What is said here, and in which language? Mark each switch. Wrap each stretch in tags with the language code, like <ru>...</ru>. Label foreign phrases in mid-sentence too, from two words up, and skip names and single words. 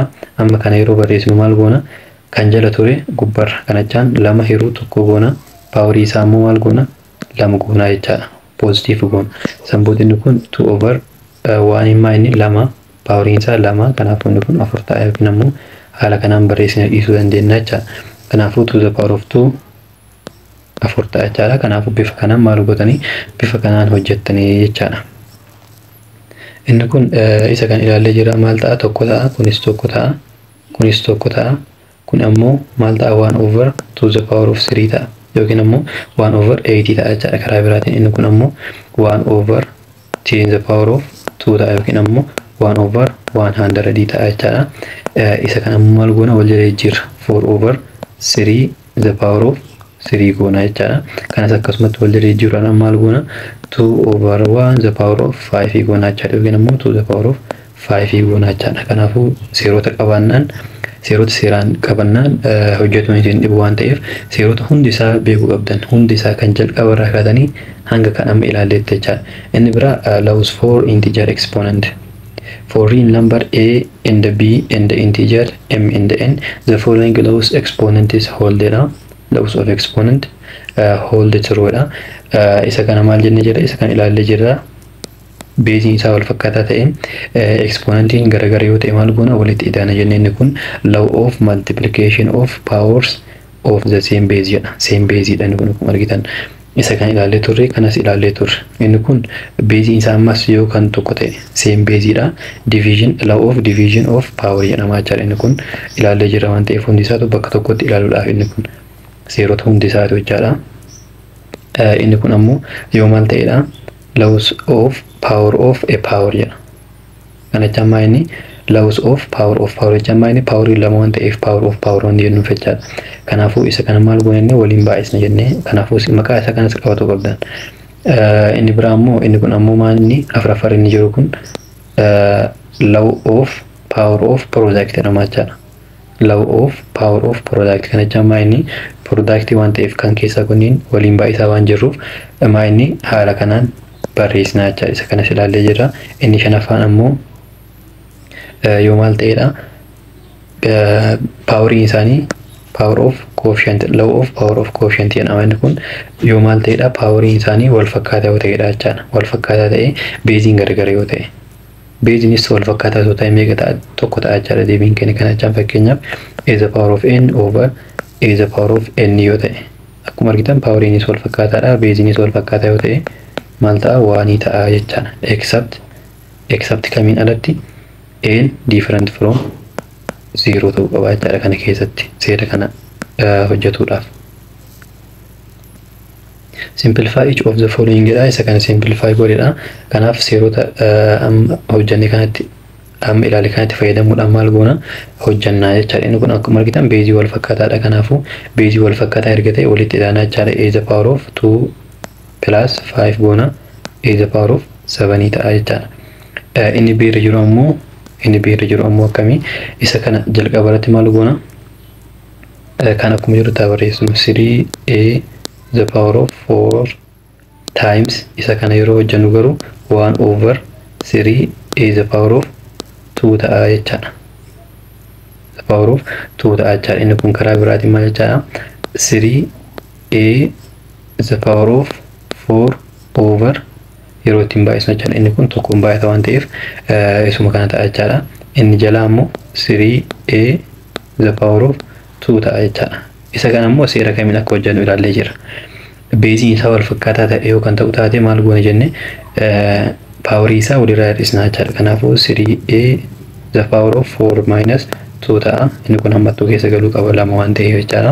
<om>Amma kana yeroo barreessinu maal goona? Kan jala ture gubbarra kana jechaan 2 hiruu 1 goona. Paaworii isaa immoo maal goona? 2 goona jechaadha. Poozitiiva goona. San booda inni kun 2 over 1 immaa inni 2 paaworiin isaa 2. Kanaafuu inni kun 4 ta'a yookiin ammoo haala kanaan barreessina dhiisuu dandeenya jechaadha. Kanaafuu 2</om> <en>the power of</en> <om>2 4 ta'a jechaadha. Kanaafuu bifa kanaan maal gootanii? Bifa kanaan hojjettanii jechaadha. Inni kun isa kan ilaallee jira maal ta'a? Tokko ta'a. Kunis tokko ta'a. Kunis tokko ta'a. Kun ammoo maal ta'a?</om> <en>1 over 2 the power of 3 ta'a.</en> <om>Yookiin ammoo 1 over 8 ta'a jechaadha. Karaa biraatiin inni kun ammoo</om> <en>1 over 10 the power of 2</en> <om>ta'a yookiin ammoo 1 over 100 ta'a jechaadha. Isa kan ammoo maal goona? Wal jala jijjiirra.</om> <en>4 over 3 the power of 3</en> <om>goona jechaadha. Kanas akkasumatti wal jala jijjiiruudhaan maal goona?</om> <en>2 over 1 the power of 5</en> <om>goona jechaadha yookiin ammoo</om> <en>2 the power of 5</en> <om>goona jechaadha. Kanaafuu seerota qabaannaan seerota seeraan qabannaan hojjetuun isin dhibu waan ta'eef seerota hundi isaa beekuu qabdan. Hundi isaa kan jalqaba irraa kaatanii hanga kan amma ilaalletti jechaadha. Inni biraa</om> <en>laws for integer exponent. For real number a and the b and the integer m and the n, the following Lewis exponent is holded up. Lewis of exponent hold true dha.</en> <om>Isa kana maal jenne jira, isa kana ilaalle jira. Beezii isaa wal fakkaataa ta'e exponentiin gargar yoo ta'e maal goona walitti idaana jennee inni kun</om> <en>law of multiplication of powers of the same base</en> <om>jedha.</om> <en>Same base</en> <om>dha inni kun akkuma argitan. Isa kan ilaalle turre kanas ilaalle turre. Inni kun beezii isaa ammas yoo kan tokko ta'e</om> <en>same base</en> <om>dha.</om> <en>Division law of division of power</en> <om>jedhama jechuudha. Inni kun ilaalle jira waan ta'eef hundi isaatu bakka tokkotti ilaaluudhaaf inni kun seerota hundi isaatu jechaadha. Inni kun ammoo yoo maal ta'edha</om> <en>laws of power of a power</en> <om>jedha. Kana jammaa inni</om> <en>laws of power</en> <om>jammaa inni power lama waan ta'eef</om> <en>power of power</en> <om>waan jennu jechaadha. Kanaafuu isa kana maal goone waliin baay'isna jennee kanaafuu maqaa isa kanas qabatu qabdan. Inni biraa ammoo inni kun ammoo maal inni afraffar inni jiru kun</om> <en>law of power of product</en> <om>jedhama jechaadha.</om> <en>Law of power of product</en> <om>kana jammaa inni product waan ta'eef kan keessa kunniin waliin baay'isaa waan jirruuf maa inni haala kanaan barreessina jechaadha. Isa kanas ilaallee jira. Inni shanaffaan ammoo yoo maal ta'edha poweriin isaanii</om> <en>power of coefficient law of power of coefficient</en> <om>jedhama. Inni kun yoo maal ta'edha poweriin isaanii wal fakkaataa yoo ta'edha jechaadha. Wal fakkaataa ta'e beeziin gargar yoo ta'e beeziinis wal fakkaataa yoo ta'e meeqa ta'a tokko ta'a jechaadha. Deebiin keenya kana jechaan fakkeenyaaf</om> <en>a the power of n</en> <om>over a the power of n yoo ta'e akkuma argitan poweriinis wal fakkaataadha beeziinis wal fakkaataa yoo ta'e maal ta'a waanii ta'a jechaadha. Except kamiin alatti n</om> <en>different from</en> <om>0 ta'uu qaba jechaadha kana keessatti seera kana hojjetuudhaaf. Simplify each of the following jedha. Isa kana simplify godhedha. Kanaaf seerota hojjannee kanatti amma ilaale kanatti fayyadamuudhaan maal goona hojjannaa jechaadha. Inni kun akkuma argitan beezii wal fakkaataadha. Kanaafuu beezii wal fakkaataa erga ta'e walitti idaanaa jechaadha.</om> <en>A the power of 2 plus 5 goona a the power of 7</en> <om>ta'a jechaadha. Inni biirra jiru ammoo akkamii isa kana jalqaba irratti maal goona kan akkuma jiru ta'a barreessinu</om> <en>3a the power of 4 times</en> <om>isa kana yeroo hojjennu garuu</om> <en>1 over 3a the power of 2</en> <om>ta'a jechaadha.</om> <en>The power of 2</en> <om>ta'a jechaadha. Inni kun karaa biraatiin maal jechaadha</om> <en>3a the power of 4 over</en> <om>yeroo ittiin baay'isnu jechaadha. Inni kun tokkoon baay'ata waan ta'eef isuma kana ta'a jechaadha. Inni jalaa ammoo</om> <en>3a the power of 2</en> <om>ta'a jechaadha. Isa kana ammoo seera kamiin akka hojjennu ilaallee jira. Beeziin isaa wal fakkaataa ta'e yoo kan ta'u taate maal goone jenne paawerii isaa walirraa hir'isna jechaadha.</om> <en>Kanaafuu 3a the power of 4 minus 2 ta'a.</en> <om>Inni kun hammattuu keessa galuu qaba lama waan ta'eef jechaadha.</om>